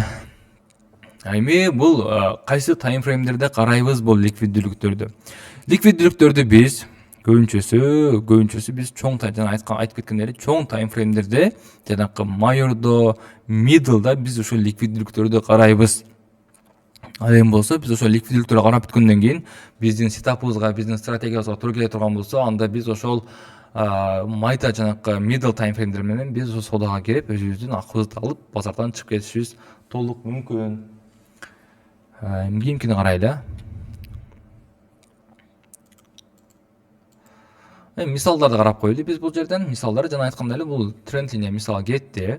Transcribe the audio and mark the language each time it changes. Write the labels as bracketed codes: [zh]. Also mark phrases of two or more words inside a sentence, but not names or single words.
[ky] Эми бул кайсы таймфреймдерде карайбыз бул ликвиддүүлүктөрдү биз көбүнчөсү биз чоң жана айтып кеткендей чоң таймфреймдерде, жанакы майордо, миддлда биз ушул ликвиддүүлүктөрдү карайбыз. Ал эми болсо биз ошол ликвиддүүлүктөргө карап бүткөндөн кийин биздин сетапыбызга, биздин стратегиябызга туура келе турган болсо, анда биз ошол майда жанакы [en] middle time frame'дер [ky] менен биз ошол соодага кирип өзүбүздүн акыбызды алып базардан чыгып кетишибиз толук мүмкүн. Эми кийинкини карайлы. Эми мисалдарды карап коелу биз бул жерден. Мисалдар жана айткандай эле бул тренд линия мисалы кетти.